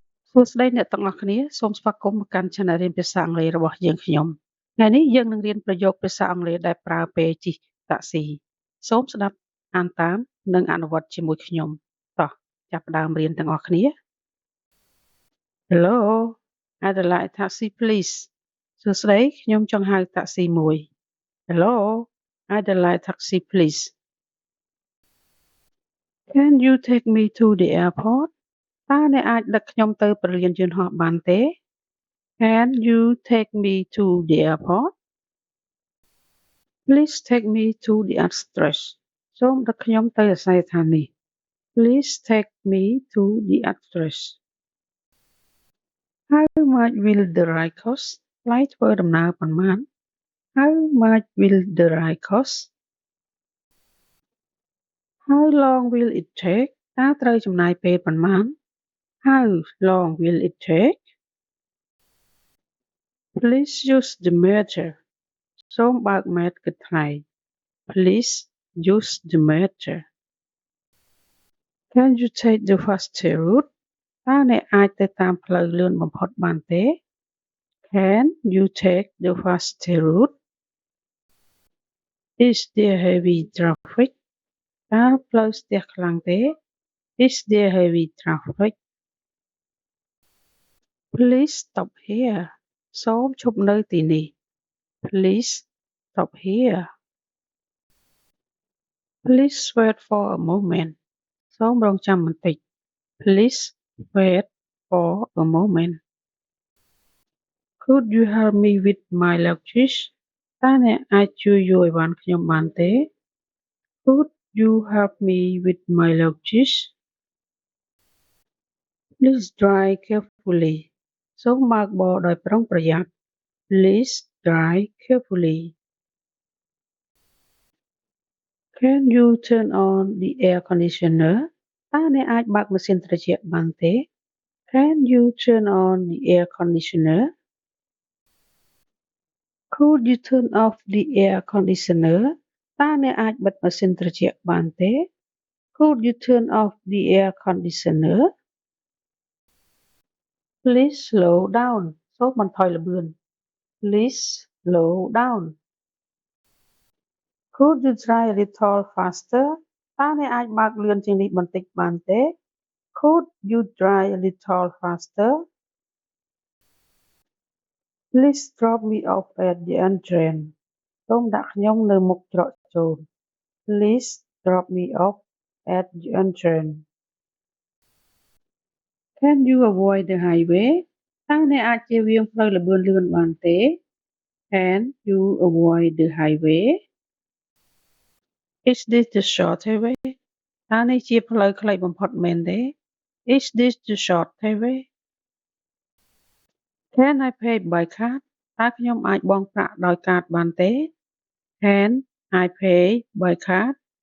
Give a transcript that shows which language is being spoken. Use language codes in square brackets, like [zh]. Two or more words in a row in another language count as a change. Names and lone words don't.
[km] សួស្តីអ្នកទាំងអស់គ្នាសូមស្វាគមន៍មកកាន់ Channel រៀនភាសាអង់គ្លេសរបស់យើងខ្ញុំថ្ងៃនេះយើងនឹងរៀនប្រយោគភាសាអង់គ្លេសដែលប្រើពេលជិះតាក់ស៊ីសូមស្ដាប់អានតាមនិងអនុវត្តជាមួយខ្ញុំតោះចាប់ផ្ដើមរៀនទាំងអស់គ្នា [en] Hello I'd like a taxi please [km] សួស្តីខ្ញុំចង់ហៅតាក់ស៊ីមួយ [en] Hello I'd like a taxi please Can you take me to the airport [km] តើអ្នកអាចដឹកខ្ញុំទៅព្រលានយន្តហោះបានទេ [en] Can you take me to the airport? Please take me to the address. [km] សូមដឹកខ្ញុំទៅអាសយដ្ឋាននេះ [en] Please take me to the address. How much will the ride cost? [km] ថ្លៃធ្វើដំណើរប៉ុន្មាន [en] How much will the ride cost? How long will it take? [km] តើត្រូវចំណាយពេលប៉ុន្មាន [en] How long will it take? Please use the meter. [km] សូមបើកម៉ែត្រគិតថ្លៃ [en] Please use the meter. Can you take the fastest route? [km] តើអ្នកអាចទៅតាមផ្លូវលឿនបំផុតបានទេ [en] Can you take the fastest route? Is there heavy traffic? [km] តើផ្លូវស្ទះខ្លាំងទេ [en] Is there heavy traffic? Please stop here. [km] សូមឈប់នៅទីនេះ [en] Please stop here. Please wait for a moment. [km] សូមរងចាំបន្តិច [en] Please wait for a moment. Could you help me with my luggage? [km] តើអ្នកអាចជួយយួរអីវ៉ាន់ខ្ញុំបានទេ [en] Could you help me with my luggage? Please drive carefully. [km] សូមបើកបរដោយប្រុងប្រយ័ត្ន [en] Please drive carefully. Can you turn on the air conditioner? [km] តើអ្នកអាចបើកម៉ាស៊ីនត្រជាក់បានទេ [en] Can you turn on the air conditioner? Could you turn off the air conditioner? [km] តើអ្នកអាចបិទម៉ាស៊ីនត្រជាក់បានទេ [en] Could you turn off the air conditioner? Please slow down. [km] សូមបន្ថយល្បឿន [en] Please slow down. Could you try a little faster? [km] តើអ្នកអាចបើកលឿនជាងនេះបន្តិចបានទេ [en] Could you try a little faster? Please drop me off at the entrance. [km] សូមដាក់ខ្ញុំនៅមុខច្រកចូល [en] Please drop me off at the entrance. Can you avoid the highway? [km] តើអ្នកអាចជៀសវាងផ្លូវល្បឿនលឿនបានទេ [en] Can you avoid the highway? Is this the shortest way? [km] តើនេះជាផ្លូវខ្លីបំផុតមែនទេ [en] Is this the shortest way? Can I pay by card? [km] តើខ្ញុំអាចបង់ប្រាក់ដោយកាតបានទេ [en] Can I pay by card?